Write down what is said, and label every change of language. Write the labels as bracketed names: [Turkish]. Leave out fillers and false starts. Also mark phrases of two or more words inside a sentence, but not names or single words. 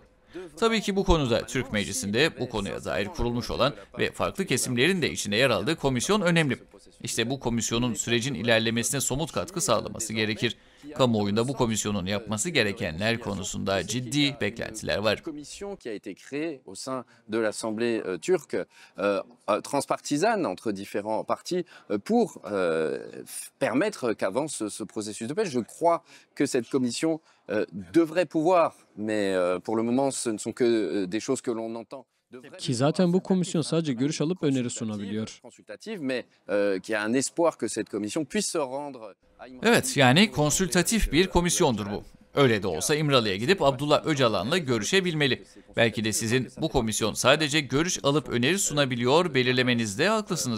[Turkish] Tabii ki bu konuda Türk Meclisi'nde bu konuya dair kurulmuş olan ve farklı kesimlerin de içinde yer aldığı komisyon önemli. İşte bu komisyonun sürecin ilerlemesine somut katkı sağlaması gerekir. Kamuoyunda bu komisyonun yapması gerekenler konusunda ciddi beklentiler var. [French] Commission qui a été créée au sein de l'Assemblée turque, transpartisane entre différents partis, pour permettre qu'avance ce processus de paix. Je crois que cette commission devrait pouvoir, mais pour le moment ce ne sont que des choses que l'on entend. [Turkish] Ki zaten bu komisyon sadece görüş alıp öneri sunabiliyor. Evet, yani konsültatif bir komisyondur bu. Öyle de olsa İmralı'ya gidip Abdullah Öcalan'la görüşebilmeli. Belki de sizin bu komisyon sadece görüş alıp öneri sunabiliyor belirlemenizde haklısınız.